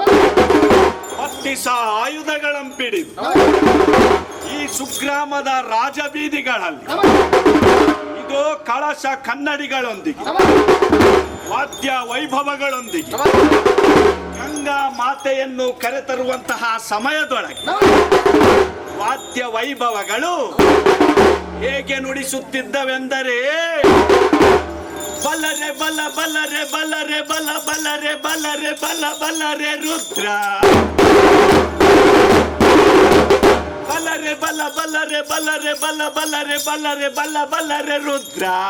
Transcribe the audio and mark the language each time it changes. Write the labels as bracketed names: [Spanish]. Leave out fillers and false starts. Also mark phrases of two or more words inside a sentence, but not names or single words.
[Kannada] 10 ಆಯುಧಗಳಂಪಿಡಿದು ಈ ಸುಗ್ರಾಮದ ರಾಜಬೀದಿಗಳಲ್ಲಿ ಇದು ಕಳಶ ಕನ್ನಡಿಗಳೊಂದಿಗೆ ವಾದ್ಯ ವೈಭವಗಳೊಂದಿಗೆ ಗಂಗಾ ಮಾತೆಯನ್ನು ಕರೆತರುವಂತಹ ಸಮಯದೊಳಗೆ ವಾದ್ಯ ವೈಭವಗಳು ಹೇಗೆ ನುಡಿಸುತ್ತಿದ್ದವೆಂದರೆ ಬಲರೆ ಬಲ ಬಲರೆ ಬಲರೆ ಬಲ ಬಲರೆ ಬಲರೆ ಬಲ ಬಲರೆ ರುದ್ರ ಬಲರೆ ಬಲ ಬಲರೆ ಬಲರೆ ಬಲ ಬಲರೆ ಬಲರೆ ಬಲ ಬಲರೆ ರುದ್ರ